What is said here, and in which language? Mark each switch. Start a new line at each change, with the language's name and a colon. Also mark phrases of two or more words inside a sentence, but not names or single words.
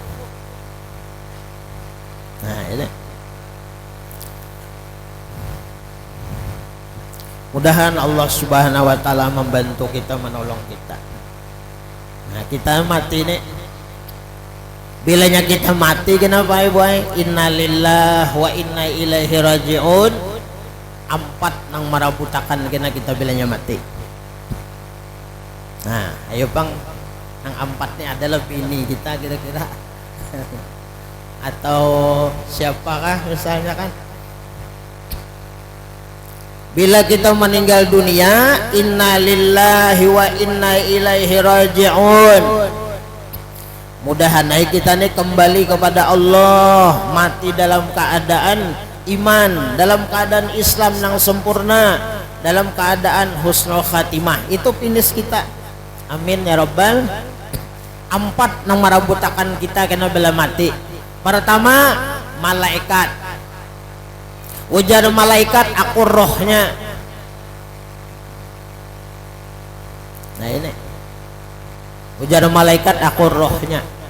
Indonesian: Nah ini mudahan Allah
Arabic: سبحانه وتعالى
Indonesian: membantu kita, menolong kita. Nah, kita mati nih. Bilanya kita mati kenapa ibu?
Arabic: إنا لله وإنا إليه راجعون.
Banjar: 4 nang marabutakan kena kita bilanya mati.
Indonesian: Nah, ayo bang, yang 4 ini adalah bini kita kira-kira. Atau siapakah misalnya kan? Bila kita meninggal dunia,
Arabic: إنا لله وإنا إليه راجعون.
Indonesian: Mudah-mudahan kita nih kembali kepada Allah, mati dalam keadaan iman, dalam keadaan Islam yang sempurna, dalam keadaan
Arabic: حسن الخاتمة.
Indonesian: Itu finish kita.
Arabic: آمين يا رب.
Banjar: 4 nang marabutakan kita kena bela mati.
Indonesian: Pertama, malaikat.
Banjar: Ujar malaikat, aku rohnya. Nah ini, ujar malaikat, aku rohnya.